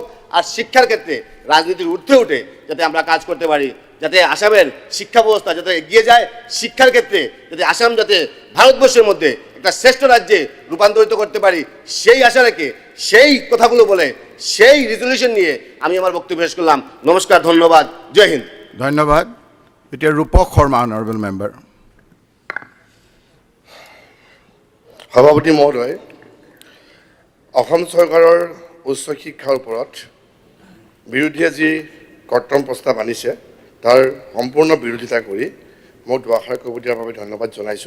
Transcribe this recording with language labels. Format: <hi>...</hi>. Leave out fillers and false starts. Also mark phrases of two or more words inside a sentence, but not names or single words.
<bn>আর শিক্ষার ক্ষেত্রে রাজনীতির ঊর্ধ্বে উঠে যাতে আমরা কাজ করতে পারি, যাতে আসামের শিক্ষা ব্যবস্থা যাতে এগিয়ে যায়, শিক্ষার ক্ষেত্রে যাতে আসাম যাতে ভারতবর্ষের মধ্যে একটা শ্রেষ্ঠ রাজ্যে রূপান্তরিত করতে পারি, সেই আশা রেখে সেই কথাগুলো বলে সেই রেজলিউশন নিয়ে আমি আমার বক্তব্য শেষ করলাম। নমস্কার, ধন্যবাদ, জয় হিন্দ।</bn> <as>ধন্যবাদ। এতিয়া ৰূপক শৰ্মা,</as> <en>honourable member.</en> <as>সভাপতি মহোদয়, অসম চৰকাৰৰ উচ্চ শিক্ষাৰ ওপৰত বিৰোধীয়ে যি কৰ্তন প্ৰস্তাৱ আনিছে তাৰ সম্পূৰ্ণ বিৰোধিতা কৰি মোক দুআষাৰ ক'ব দিয়াৰ বাবে ধন্যবাদ জনাইছোঁ।</as>